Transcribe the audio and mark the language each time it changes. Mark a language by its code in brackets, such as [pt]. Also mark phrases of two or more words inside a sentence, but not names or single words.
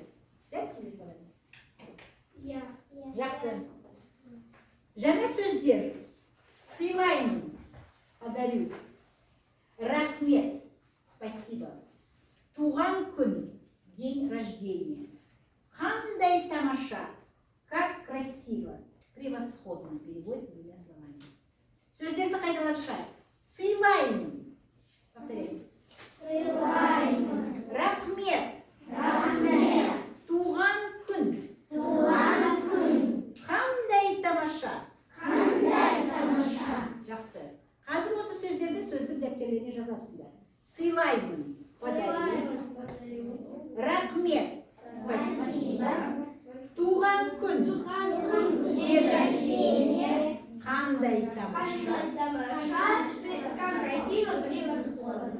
[tr] Sen kimi sorayım? [ru] Я. [kk] Жақсы. Жаңа сөздер. Сыйлаймын. Подарю. Рахмет. Спасибо. Туған күн. [ru] День рождения. [kk] Қандай тамаша. [ru] Как красиво. Превосходно переводится двумя словами. [kk] Сөздерді қайталап шығайық. Сыйлаймын. Повторяем. Сыйлаймын. Рахмет. Рахмет. Туған күн. Туған күн. Қандай тамаша. Қандай тамаша. Жақсы. Қазір осы сөздерді сөздік дәптерлеріне жазасыңдар. Сыйлаймын. Сыйлаймын. Подарю. Рахмет. [ru] Спасибо. [kk] Туған күн. Туған күн. [ru] День рождения. [kk] Қандай тамаша. Қандай тамаша. [ru] Как красиво, превосходно.